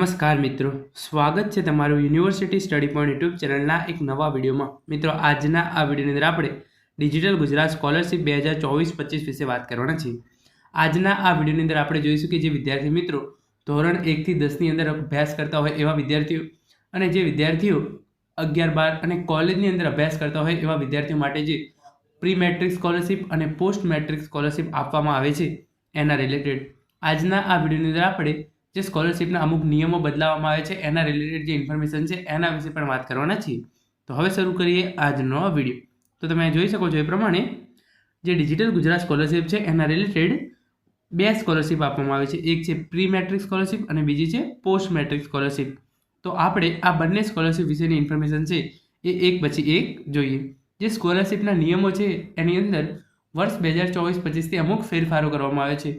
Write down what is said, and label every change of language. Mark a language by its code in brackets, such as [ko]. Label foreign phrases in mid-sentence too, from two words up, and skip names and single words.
[gu] નમસ્કાર મિત્રો, સ્વાગત હૈ તમારું યુનિવર્સિટી સ્ટડી પોઈન્ટ યુટ્યુબ ચેનલ એક નવા વિડિયો મેં। મિત્રો, આજના આ વિડિયોની અંદર આપણે ડિજિટલ ગુજરાત સ્કોલરશિપ 2024-25 વિષે બાત કરવાના છીએ। આજના આ વિડિયોની અંદર આપણે જોઈશું કે જે વિદ્યાર્થી મિત્રો ધોરણ 1 થી 10 ની અંદર અભ્યાસ કરતા હોય એવા વિદ્યાર્થીઓ અને જે વિદ્યાર્થીઓ 11-12 અને કોલેજની અંદર અભ્યાસ કરતા હોય એવા વિદ્યાર્થીઓ માટે જે પ્રી મેટ્રિક સ્કોલરશિપ અને પોસ્ટ મેટ્રિક સ્કોલરશિપ આપવામાં આવે છે એના રિલેટેડ આજના આ વિડિયોની અંદર આપણે જે સ્કોલરશિપના અમુક નિયમો બદલાવવામાં આવે છે એના રિલેટેડ જે ઇન્ફોર્મેશન છે એના વિષે પણ વાત કરવાના છીએ। તો હવે શરૂ કરીએ આજનો વિડિયો। તો તમે જોઈ શકો છો એ પ્રમાણે જે ડિજિટલ ગુજરાત સ્કોલરશિપ છે એના રિલેટેડ બે સ્કોલરશિપ આપવામાં આવે છે, એક છે પ્રી મેટ્રિક સ્કોલરશિપ અને બીજી છે પોસ્ટ મેટ્રિક સ્કોલરશિપ। તો આપણે આ બંને સ્કોલરશિપ વિશેની ઇન્ફોર્મેશન છે એ એક પછી એક જોઈએ। જે સ્કોલરશિપના નિયમો છે એની અંદર વર્ષ 2024-25 થી અમુક ફેરફારો કરવામાં આવે છે।